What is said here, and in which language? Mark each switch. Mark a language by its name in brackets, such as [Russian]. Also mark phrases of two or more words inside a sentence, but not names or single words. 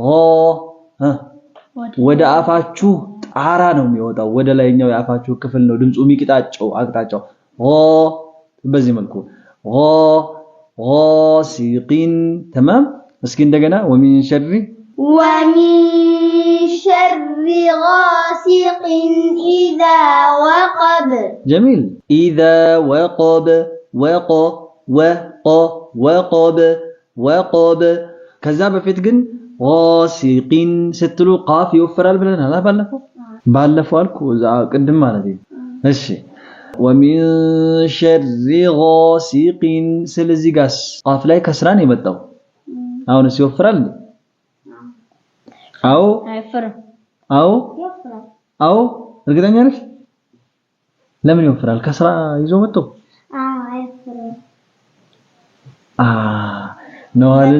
[Amharic] ወደ አፋችሁ ጣራ ነው የሚወጣው ወደ ላይኛው የአፋችሁ ክፍል ነው ድምጹ የሚቅጣጫው አቅጣጫው በዚህ መልኩ [Arabic] غاسقين تمام [Amharic] እስኪ እንደገና [Arabic] ومن شر غاسق إذا وقب جميل إذا وقب وقب كذا [Amharic] በፊት ግን غاسقين ስትሉ ቃፍ ይወፍራል ብለናል ባለፈው አልኩ ቅድም ማለት ነው እሺ [Arabic] ومن شر غاسق [Amharic] ስለዚህ ጋስ ቃፍ ላይ ከስራን የመጣው አሁንስ ይወፍራል አው አይፈርም አው እርግጠኛ ነሽ ለምን ይወፍራል ከስራ ይዞ መጥቶ አይፈርም ነው አለን